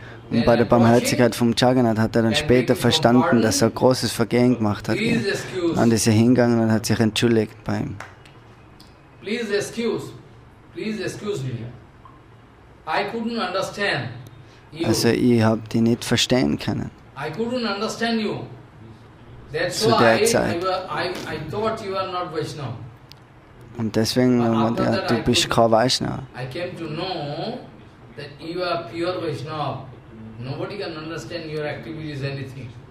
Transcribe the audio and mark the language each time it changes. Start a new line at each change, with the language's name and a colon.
German: Und bei der Barmherzigkeit vom Jagannath hat er dann später verstanden, dass er ein großes Vergehen gemacht hat. Dann ist er hingegangen und hat sich entschuldigt bei ihm.
English: Please excuse me. I couldn't understand you.
German: Also ich habe die nicht verstehen können.
English: I couldn't understand you. That's
German: Zu der
English: why
German: Zeit.
English: I thought you are not Vaishnava.
German: Und deswegen haben wir gedacht, du bist kein Vaishnava.
English: I came to know that you are pure Vaishnava. Nobody can understand your activities, anything.